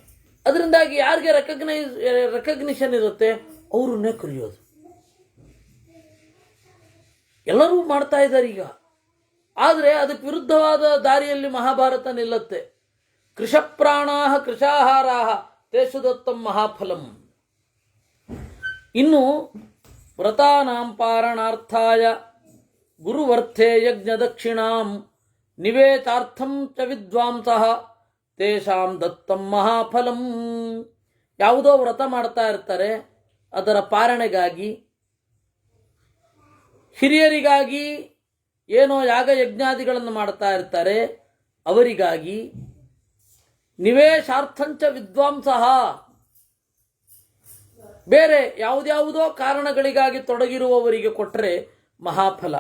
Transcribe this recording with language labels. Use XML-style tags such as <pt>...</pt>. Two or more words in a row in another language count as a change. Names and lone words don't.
<kn>ಅದರಿಂದಾಗಿ ಯಾರಿಗೆ ರೆಕಗ್ನಿಷನ್ ಇರುತ್ತೆ ಅವ್ರನ್ನೇ ಕರೆಯೋದು. ಎಲ್ಲರೂ ಮಾಡ್ತಾ ಇದ್ದಾರೆ ಈಗ. ಆದರೆ ಅದಕ್ಕೆ ವಿರುದ್ಧವಾದ ದಾರಿಯಲ್ಲಿ ಮಹಾಭಾರತ ನಿಲ್ಲುತ್ತೆ.</kn> <sa>ಕೃಷಪ್ರಾಣಾ ಕೃಷಾಹಾರಾ ತೇಷು ದತ್ತಂ ಮಹಾಫಲಂ. ಇನ್ನು ವ್ರತಾನಾಂ ಪಾರಣಾರ್ಥಾಯ ಗುರುವರ್ಥೇ ಯಜ್ಞದಕ್ಷಿಣಾಂ ನಿವೇತಾರ್ಥಂ ಚ ವಿದ್ವಾಂಸಃ ತೇಷಾಂ ದತ್ತಂ ಮಹಾಫಲಂ.</sa> <kn>ಯಾವುದೋ ವ್ರತ ಮಾಡ್ತಾ ಇರ್ತಾರೆ, ಅದರ ಪಾರಣೆಗಾಗಿ, ಹಿರಿಯರಿಗಾಗಿ ಏನೋ ಯಾಗ ಯಜ್ಞಾದಿಗಳನ್ನು ಮಾಡ್ತಾ ಇರ್ತಾರೆ, ಅವರಿಗಾಗಿ.</kn> <sa>ನಿವೇಶಾರ್ಥಂಚ ವಿದ್ವಾಂಸಃ,</sa> <kn>ಬೇರೆ ಯಾವುದ್ಯಾವುದೋ ಕಾರಣಗಳಿಗಾಗಿ ತೊಡಗಿರುವವರಿಗೆ ಕೊಟ್ಟರೆ ಮಹಾಫಲ.</kn>